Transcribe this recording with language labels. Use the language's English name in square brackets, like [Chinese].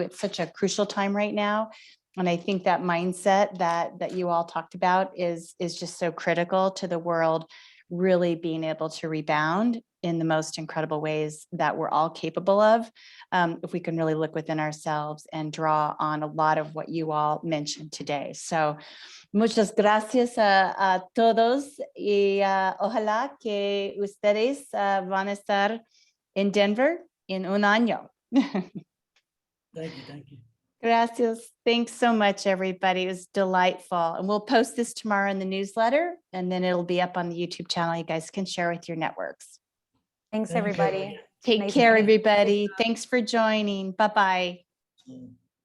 [English] It's such a crucial time right now. And I think that mindset that you all talked about is just so critical to the world really being able to rebound in the most incredible ways that we're all capable of, if we can really look within ourselves and draw on a lot of what you all mentioned today. [Spanish] So muchas gracias a todos, y ojalá que ustedes van a estar en Denver en un año. [English] Thank you. [Spanish] Gracias. [English] Thanks so much, everybody. It was delightful. And we'll post this tomorrow in the newsletter, and then it'll be up on the YouTube channel. You guys can share with your networks. Thanks, Thank you. everybody. Take Nice care, meeting you. everybody. Thanks for joining. Bye-bye.